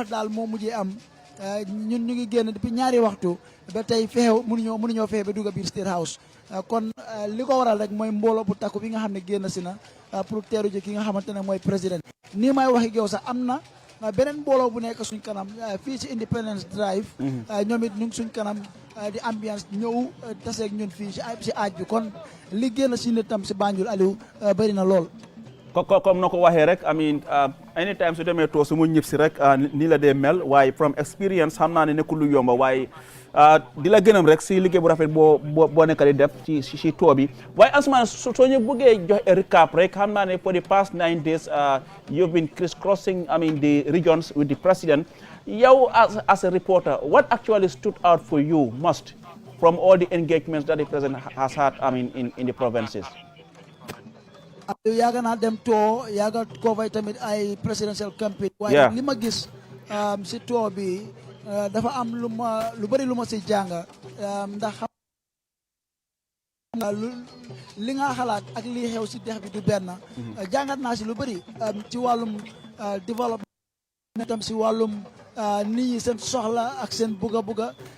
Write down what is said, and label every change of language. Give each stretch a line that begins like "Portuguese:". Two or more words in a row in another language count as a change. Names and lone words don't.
Wolof: wax daal moo mujjee am ñun ñu ngi génn depuis ñaari waxtu ba tey feew mënuñoo fexe ba dugg biir State House kon li ko waral rek mooy mbooloo bu takku bi nga xam ne génn si na pour teeru ji ki nga xamante ne mooy président nii may waxi yow sax am na beneen mbooloo bu nekk suñ kanam fii ci Independence Drive ñoom it ñu ngi suñ kanam di ambiance ñëw taseeg ñun fii si aaj bi kon li génn si nit tam si Banjul Aliou bëri na lool comme na ko waxee rek
English: I mean anytime
Wolof: su demee too su mu ñib si rek nii la dee mel waaye
English: from experience
Wolof: xam naa ne nekkul lu yomba waaye di la gënam rek si liggéey bu rafet boo nekk di def ci too bi waaye Ansumana soo ñu bëggee jox a recap rek xam naa ne
English: for the past 9 days you've been crisscrossing I mean the regions with the president
Wolof: yow
English: as a reporter what actually stood out for you most from all the engagements that the president has had I mean in the provinces
Wolof: yaaga naa dem too yaaga cover tamit ay
English: presidential campaign
Wolof: waaye li ma gis si too bi dafa am lu bëri lu ma si jàng ndax xam nga li nga xalaat ak li xew si dex bi du benn jàngat naa si lu bëri ci wàllum développement tam si wàllum nit ñi seen soxla ak seen bugga